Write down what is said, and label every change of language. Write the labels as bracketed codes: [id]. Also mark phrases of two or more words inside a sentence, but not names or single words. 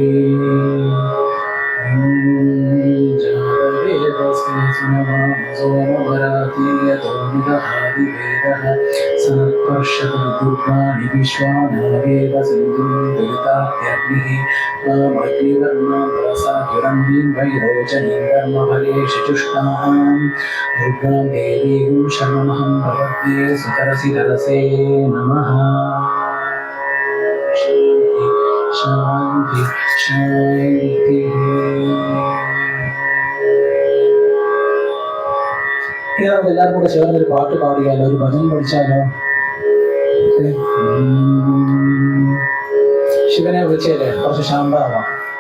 [sa] सनत्पर्षदुर्गाणि विश्वानावेव सिन्धुं दुरितात्यग्निः मामग्निवर्णां वैरोचनीं कर्मफले शिचुष्टां दुर्गां देवीं शरणमहं प्रपद्ये सुतरसि तरसे नमः शान्ति शान्तिः [ml] എല്ലാവരും കൂടെ ചേർന്ന് ഒരു പാട്ട് പാടിയാലോ ഒരു ഭജൻ പഠിച്ചാലോ ശിവനെ വിളിച്ചേലേ കുറച്ച് ശാന്തമാവാം